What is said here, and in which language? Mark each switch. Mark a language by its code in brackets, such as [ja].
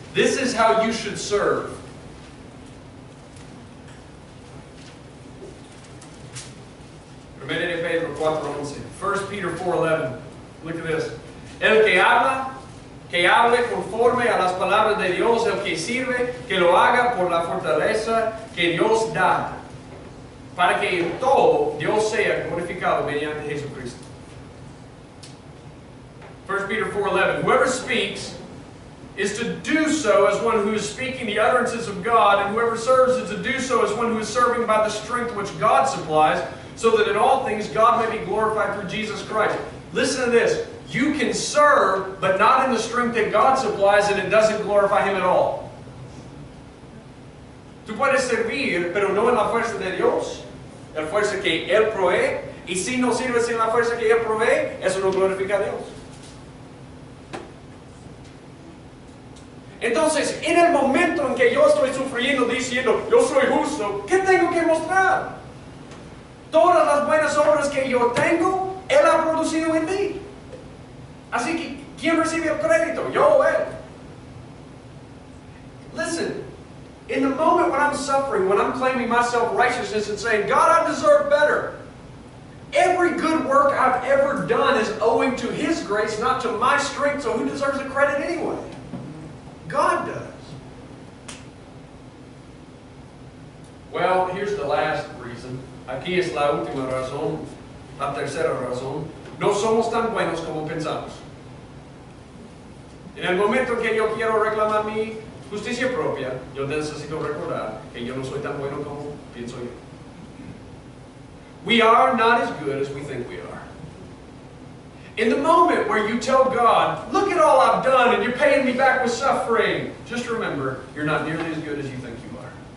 [en] This is how you should serve. Pedro 4:11. 1 Peter 4:11. Look at this. [es] El que habla, que hable conforme a las palabras de Dios. El que sirve, que lo haga por la fortaleza que Dios da, para que en todo Dios sea glorificado mediante Jesucristo. [en] 1 Peter 4:11. Whoever speaks is to do so as one who is speaking the utterances of God, and whoever serves is to do so as one who is serving by the strength which God supplies, so that in all things God may be glorified through Jesus Christ. Listen to this. You can serve, but not in the strength that God supplies, and it doesn't glorify Him at all. [es] Tú puedes servir, pero no en la fuerza de Dios, la fuerza que Él provee, y si no sirves en la fuerza que Él provee, eso no glorifica a Dios. Entonces, en el momento en que yo estoy sufriendo diciendo, yo soy justo, ¿qué tengo que mostrar? Todas las buenas obras que yo tengo, Él ha producido en mí. Así que, ¿quién recibe el crédito? Yo o Él. [en] Listen, in the moment when I'm suffering, when I'm claiming my self-righteousness and saying, God, I deserve better, every good work I've ever done is owing to His grace, not to my strength, so who deserves the credit anyway? God does. Well, here's the last reason. [es] Aquí es la última razón, la tercera razón. No somos tan buenos como pensamos. En el momento en que yo quiero reclamar mi justicia propia, yo necesito recordar que yo no soy tan bueno como pienso yo. [en] We are not as good as we think we are. In the moment where you tell God, look at all I've done and you're paying me back with suffering, just remember, you're not nearly as good as you think you are.